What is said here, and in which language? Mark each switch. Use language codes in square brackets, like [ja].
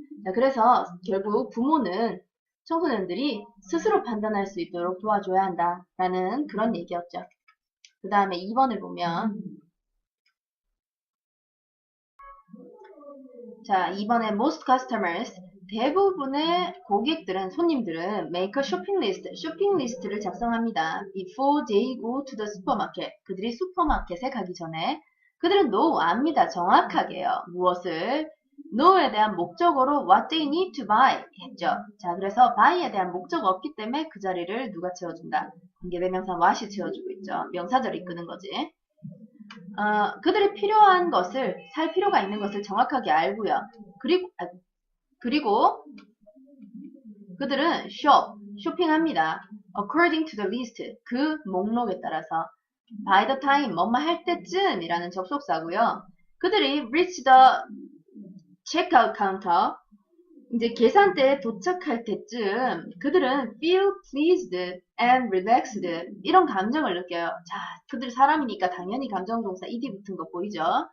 [ko] 자, 그래서 결국 부모는 청소년들이 스스로 판단할 수 있도록 도와줘야 한다라는 그런 얘기였죠. 그 다음에 2번을 보면 자, 2번에 most customers, 대부분의 고객들은, 손님들은 make a shopping list, 쇼핑 리스트를 작성합니다. [en] before they go to the supermarket, 그들이 슈퍼마켓에 가기 전에. [ko] 그들은 know, 압니다. 정확하게요. 무엇을? know에 대한 목적어로 what they need to buy 했죠. 자, 그래서 buy에 대한 목적어 없기 때문에 그 자리를 누가 채워준다? 관계대명사 what이 채워주고 있죠. 명사절 이끄는 거지. 그들이 필요한 것을, 살 필요가 있는 것을 정확하게 알고요. 그리고 그들은 쇼핑합니다. [en] according to the list, 그 목록에 따라서. [ko] by the time, 뭐뭐 할 때쯤 이라는 접속사고요. 그들이 reach the checkout counter, 이제 계산대에 도착할 때쯤 그들은 feel pleased and relaxed, 이런 감정을 느껴요. 자, 그들 사람이니까 당연히 감정동사 ed 붙은 거 보이죠?